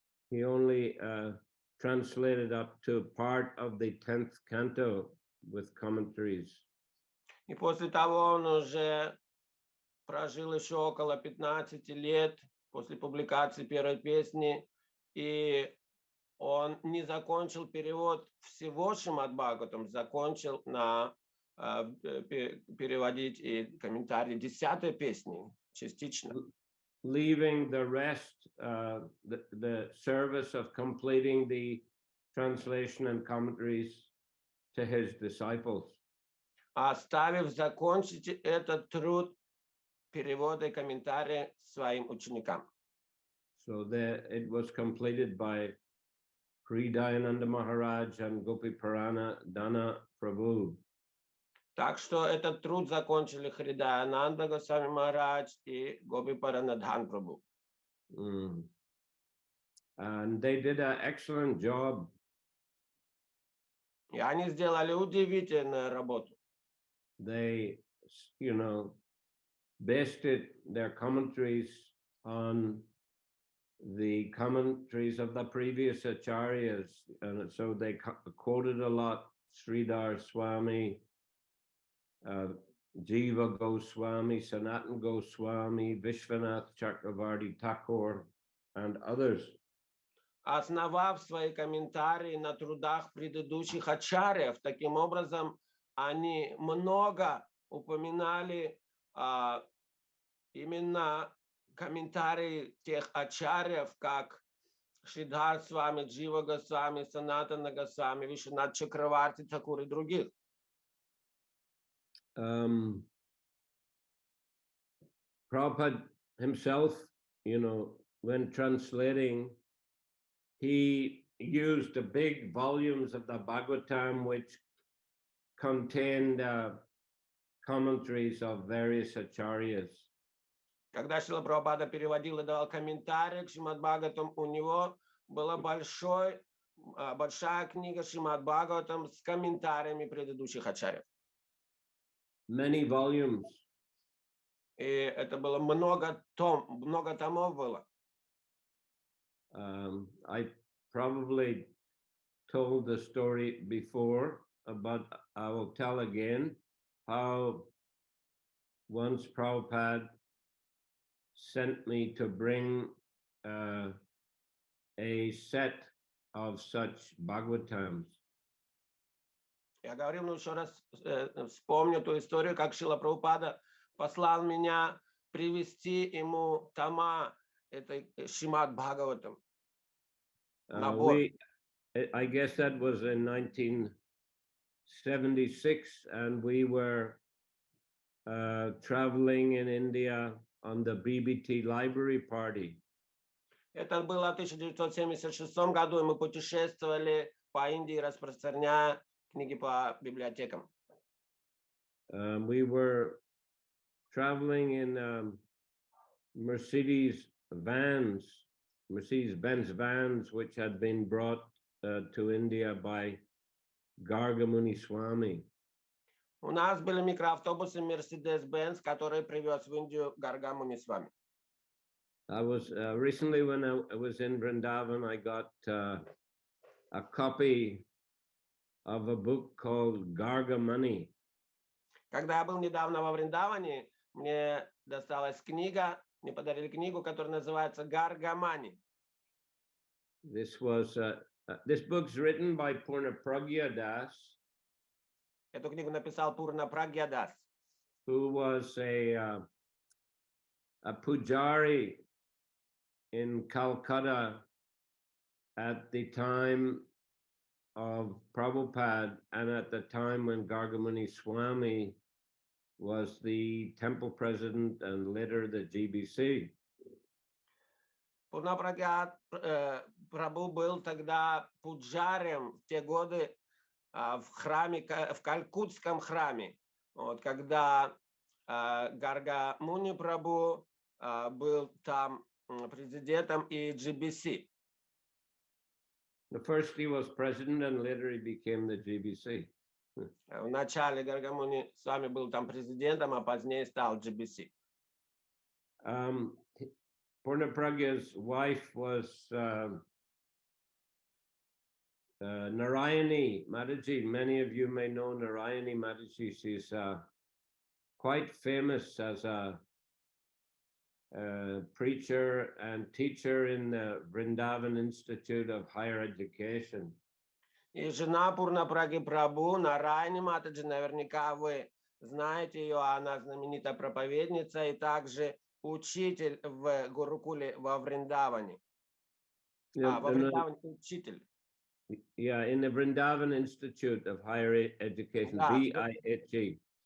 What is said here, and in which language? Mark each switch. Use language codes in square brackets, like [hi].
[en] He only translated up to part of the 10th canto with commentaries. [ru] И после того он уже прожил еще около 15 лет после публикации первой песни, и он не закончил перевод всего Шримад Бхагаватам, закончил переводить и комментарии 10-й песни частично. [en] Leaving the rest, the service of completing the translation and commentaries to his disciples. [ru] Оставив закончить этот труд перевода и комментария своим ученикам. [en] So that it was completed by Sri Dayananda Maharaj and Gopi Purana Dana Prabhu. [ru] Так что этот труд закончили Хридаянанда Госвами Махарадж и Гопи Паранадхан Прабhu. [en] And they did an excellent job. [ru] И они сделали удивительную работу. [en] They, based their commentaries on the commentaries of the previous acharyas, and so they quoted a lot Sridhar Swami, Jiva Goswami, Sanatan Goswami, Vishwanath Chakravarti Thakur, and others. [ru] Основав свои комментарии на трудах предыдущих ачарьев, таким образом они много упоминали именно комментарии тех ачарьев, как Шридхар Свами, Джива Госвами, Санатана Госвами, Вишванат Чакраварти Тхакур и других. [en] Prabhupada himself, when translating, he used the big volumes of the Bhagavatam, which contained commentaries of various acharyas. [ru] Когда Шрила Прабхупада переводил и давал комментарии к Шримад Бхагаватам, у него была большая книга Шримад Бхагаватам с комментариями предыдущих ачарьев. [en] many volumes. [ru] И это было много томов было. [en] I probably told the story before, but I will tell again how once Prabhupada sent me to bring a set of such Bhagavatams. [ru] Я говорил, ну еще раз вспомню ту историю, как Шрила Прабхупада послал меня привести ему тома этой Шримад Бхагаватам. [en] I guess that was in 1976, and we were traveling in India on the BBT library party. [ru] Это было в 1976 году, и мы путешествовали по Индии, распространяя книги по библиотекам. [en] We were traveling in Mercedes-Benz vans, which had been brought to India by Gargamuni Swami. [ru] У нас были микроавтобусы Mercedes-Benz, которые привез в Индию Гаргамуни Свами. [en] I was recently when I was in Vrindavan, I got a copy of a book called Gargamuni. [ru] Когда я был недавно во Вриндаване, мне досталась книга, мне подарили книгу, которая называется Гаргамани. [en] This book's written by Purna Pragya Das. [ru] Эту книгу написал Пурна Прагья Дас, [en] who was a pujari in Calcutta at the time of Prabhupada and at the time when Gargamuni Swami was the temple president and later the GBC. [ru] Пурна Прагья Прабху был тогда пуджарем в те годы в храме, в Калькутском храме, вот, когда Гаргамуни Прабху был там президентом и GBC. [en] First he was president and later he became the GBC. [ru] В начале Гаргамуни с вами был там президентом, а позднее стал GBC. [en] Purna Pragya's wife was Narayani Mataji. Many of you may know Narayani Mataji. She's quite famous as a preacher and teacher in the Vrindavan Institute of Higher Education. [ru] И жена Пурна Праги Прабху, Нарайани Матаджи, наверняка вы знаете ее, она знаменитая проповедница и также учитель в Гурукуле во Вриндаване. Во Вриндаване учитель. [en] Yeah, in the Vrindavan Institute of Higher Education, VIHE.